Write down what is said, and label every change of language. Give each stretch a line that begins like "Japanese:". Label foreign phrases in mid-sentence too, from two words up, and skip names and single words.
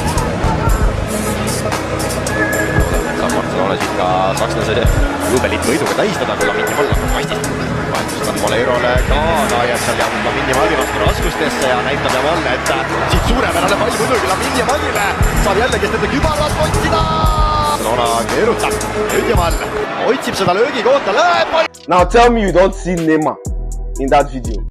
Estonian: Saab Barcelona siit ka sakslase juubelit võiduga tähistada, kui Lamine Yamal hakkab kastist. Vahetustab Moleirole ka, jääb seal Lamine Yamali vastu raskustesse ja näitab Yamalile, et siit suurepärane pall muidugi Lamine Yamalile. Saab jällegist enda kübarat otsida. Barcelona keerutab. Nüüd Yamal otsib seda löögi kohta.
English: Now tell me you don't see Neymar in that video.